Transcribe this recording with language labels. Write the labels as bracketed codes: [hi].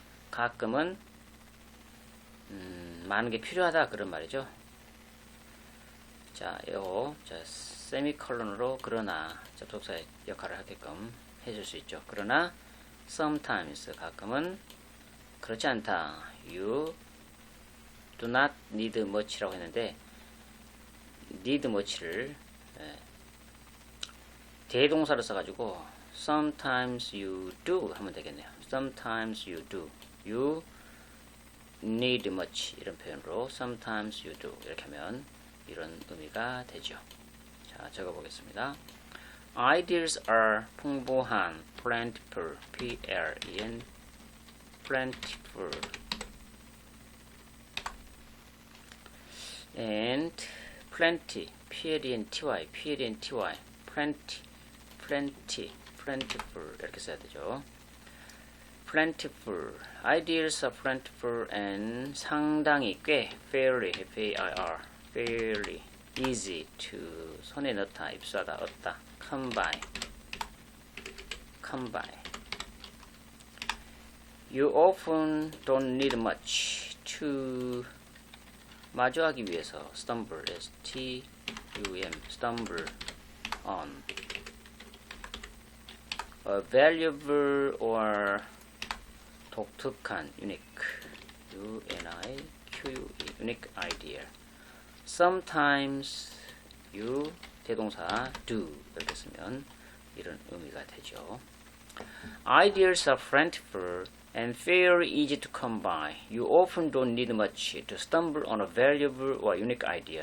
[ko] 가끔은 많은 게 필요하다 그런 말이죠. 자, 요거 세미컬론으로 그러나 접속사의 역할을 하게끔 해줄 수 있죠. 그러나 sometimes 가끔은 그렇지 않다. [en] You do not need much라고 했는데 need much를 대동사로 써가지고 sometimes you do [ko] 하면 되겠네요. [en] sometimes you do. You need much [ko] 이런 표현으로 [en] sometimes you do [ko] 이렇게 하면 이런 의미가 되죠. 자, 적어보겠습니다. [en] Ideas are 풍부한, plentiful, P-L-E-N, plentiful, and plenty, P-L-E-N-T-Y, P-L-E-N-T-Y, plenty, plenty, plentiful [ko] 이렇게 써야 되죠. [en] plentiful, ideas are plentiful and 상당히 꽤, fairly, F-A-I-R, fairly, easy to [ko] 손에 넣다, 입수하다, 얻다, [en] come by, come by. You often don't need much to [ko] 마주하기 위해서 [en] stumble, S-T-U-M, stumble on a valuable or 독특한, unique, U-N-I-Q-U-E, unique idea. [ko] Sometimes you 대동사 do 이렇게 쓰면 이런 의미가 되죠. [en] Ideas are plentiful and fairly easy to come by. You often don't need much to stumble on a valuable or unique idea.